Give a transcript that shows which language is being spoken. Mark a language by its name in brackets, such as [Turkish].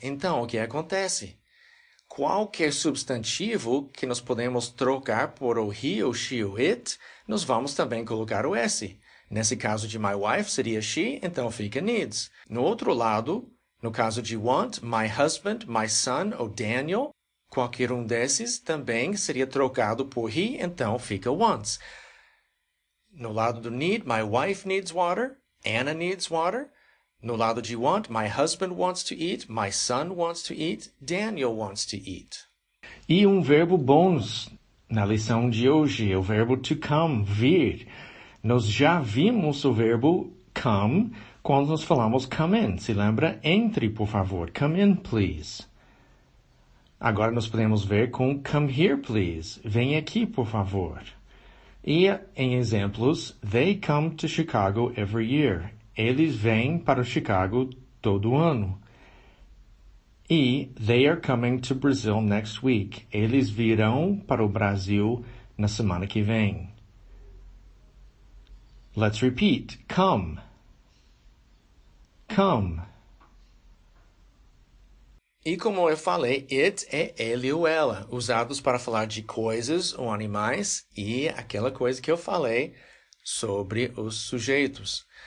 [Portuguese] Então, o que acontece? Qualquer substantivo que nós podemos trocar por o he, ou she, ou it, nós vamos também colocar o S. Nesse caso de [English] my wife [Portuguese] seria she, então fica needs. No outro lado, No caso de want, [English] my husband, my son [Portuguese] ou Daniel, qualquer um desses também seria trocado por he, então fica wants. No lado do [English] need, my wife needs water, Anna needs water. [Portuguese] No lado de [English] want, my husband wants to eat, my son wants to eat, Daniel wants to eat. [Portuguese] E verbo bônus na lição de hoje é o verbo to come, vir. Nós já vimos o verbo come quando nós falamos [English] come in. [Portuguese] Se lembra? Entre, por favor. [English] Come in, please. [Portuguese] Agora nós podemos ver com [English] come here, please. [Portuguese] Vem aqui, por favor. E em exemplos, [English] they come to Chicago every year. [Portuguese] Eles vêm para Chicago todo ano. [English] E they are coming to Brazil next week. [Portuguese] Eles virão para o Brasil na semana que vem. [English] Let's repeat. Come. Come. [Portuguese] E como eu falei, it é ele ou ela, usados para falar de coisas ou animais e aquela coisa que eu falei sobre os sujeitos.